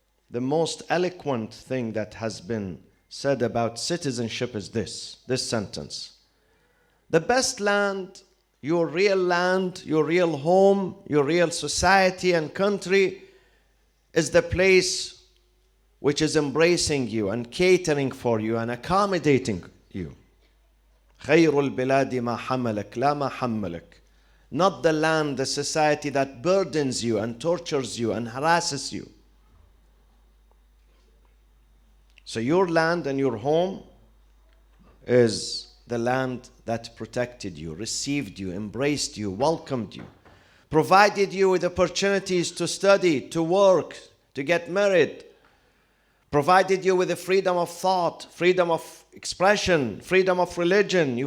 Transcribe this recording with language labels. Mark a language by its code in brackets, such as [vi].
[en] the most eloquent thing that has been said about citizenship is this sentence. The best land, your real home, your real society and country is the place which is embracing you and catering for you and accommodating you. [ar] خير البلاد ما حملك لا ما حملك. [en] Not the land, the society that burdens you and tortures you and harasses you. So your land and your home is the land that protected you, received you, embraced you, welcomed you, provided you with opportunities to study, to work, to get married, provided you with the freedom of thought, freedom of expression, freedom of religion.